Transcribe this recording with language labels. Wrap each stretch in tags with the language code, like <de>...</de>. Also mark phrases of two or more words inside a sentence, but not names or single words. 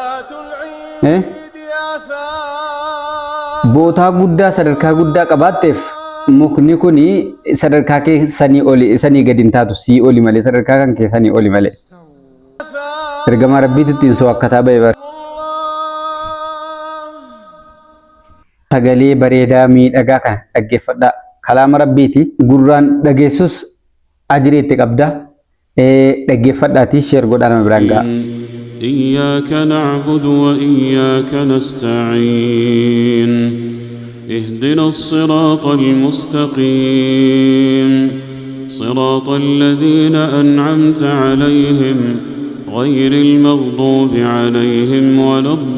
<om>bootaa guddaa sadarkaa guddaa qabaatteef mukni kuni sadarkaa kee sanii oli sanii gadi hin taatu sii oli malee sadarkaa kan kee sanii oli malee ergama rabbiitiin soo akkataa ba'e sagalee bareedaa miidhagaa kana dhaggeeffadhaa kalaama rabbiiti gurraan dhageessus ajriitti qabda dhaggeeffadhaati sheer godhaa nama biraan ga'a</om> <ar>إياك نعبد وإياك نستعين اهدنا الصراط المستقيم صراط الذين أنعمت عليهم غير المغضوب عليهم ولا</ar>